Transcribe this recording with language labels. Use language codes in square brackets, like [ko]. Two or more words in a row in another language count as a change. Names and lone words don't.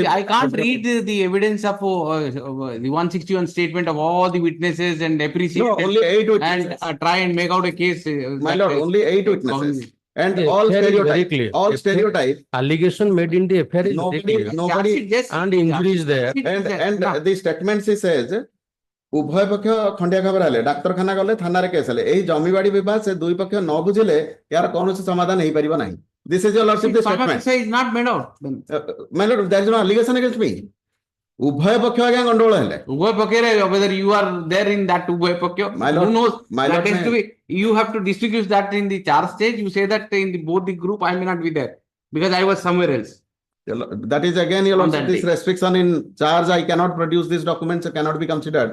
[en] See, I can't read the evidence of the 161 statement of all the witnesses and appreciate No, only 8 witnesses. and try and make out a case. My lord, only 8 witnesses. And all FIR is very stereotype, clear. all stereotype. Allegation made in the FIR is very clear. Nobody, And injury is there. and the statement he says, [or] ଉଭୟ ପକ୍ଷ ଖଣ୍ଡିଆ ଖବର ହେଲେ ଡାକ୍ତରଖାନା ଗଲେ ଥାନାରେ କେସ୍ ହେଲେ ଏହି ଜମିବାଡି ବିବାଦ ସେ ଦୁଇ ପକ୍ଷ ନ ବୁଝିଲେ ଏହାର କୌଣସି ସମାଧାନ ହେଇପାରିବ ନାହିଁ. [en] This is your lordship the statement. Is not made out. My lord, there is no allegation against me. [or] ଉଭୟ ପକ୍ଷ ଆଜ୍ଞା ଗଣ୍ଡଗୋଳ ହେଲେ. ଉଭୟ ପକ୍ଷରେ, [en] whether you are there in that [or] ଉଭୟ ପକ୍ଷ, [en] My lord, who knows? my That lord, has to be, you have to distinguish that in the charge stage. You say that in the both the group, I may not be there because I was somewhere else. That is again your On lordship, that this day. restriction in charge. I cannot produce these documents, cannot be considered.